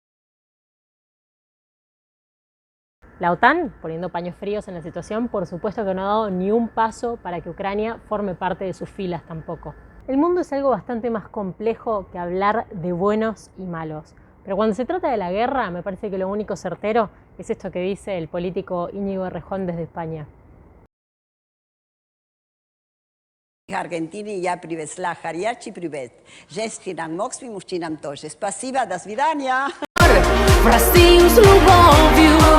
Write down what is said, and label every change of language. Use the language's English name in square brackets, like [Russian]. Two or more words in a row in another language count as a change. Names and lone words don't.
[Spanish] La OTAN, poniendo paños fríos en la situación, por supuesto que no ha dado ni un paso para que Ucrania forme parte de sus filas tampoco. El mundo es algo bastante más complejo que hablar de buenos y malos. Pero cuando se trata de la guerra, me parece que lo único certero es esto que dice el político Íñigo Errejón desde España. [Russian] Argentina ya привезла горячий привет. Женщинам, мужчинам тоже. Спасибо, до свидания.